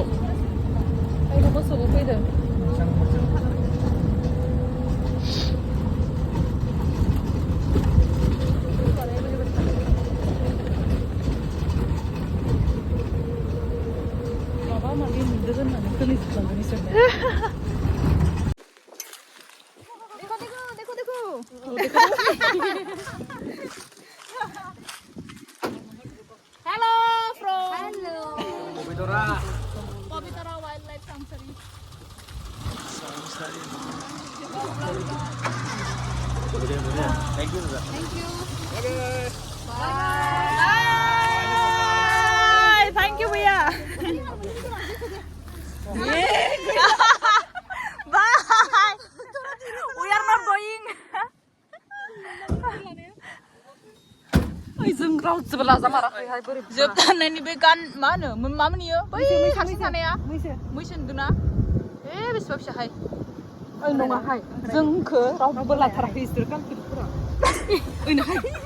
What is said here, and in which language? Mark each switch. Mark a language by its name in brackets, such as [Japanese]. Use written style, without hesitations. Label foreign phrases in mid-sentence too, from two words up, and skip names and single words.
[Bodo] मोसौबो फैदों माबा माबि नुदों होननानै खोनासंलांगोन इसोरनो [English] Hello from Pabitara Wildlife Sanctuary. Thank you. Bye. Thank you, Bhaiya. Bye. We are not going. [Bodo] ओइ जों रावजोबो लाजामाराखैहाय बोरै जोबथारनायनि बे गान मा होनो मामोन इयो बै हारसिं थानाया मैसो नुदोंना बेसेबा फिसाहाय ओइ नङाहाय जोंखौ रावबो लाथाराखै इसोर कान्ट्रिफोरा ओइनाहाय